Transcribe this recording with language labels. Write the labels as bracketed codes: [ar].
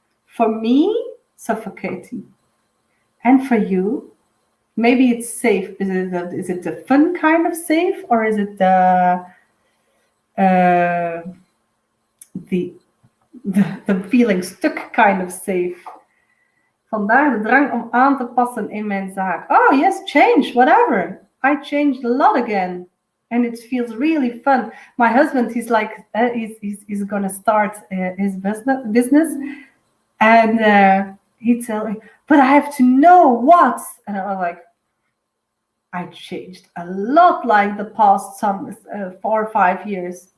[en] For me, suffocating. And for you, maybe it's safe. Is it the fun kind of safe, or is it the feeling stuck kind of safe? [nl] Vandaar de drang om aan te passen in mijn zaak. [en] Oh yes, change, whatever. I changed a lot again, and it feels really fun. My husband, he's like, he's gonna start his business, and He'd tell me, but I have to know what. And I was like, I changed a lot like the past 4 or 5 years.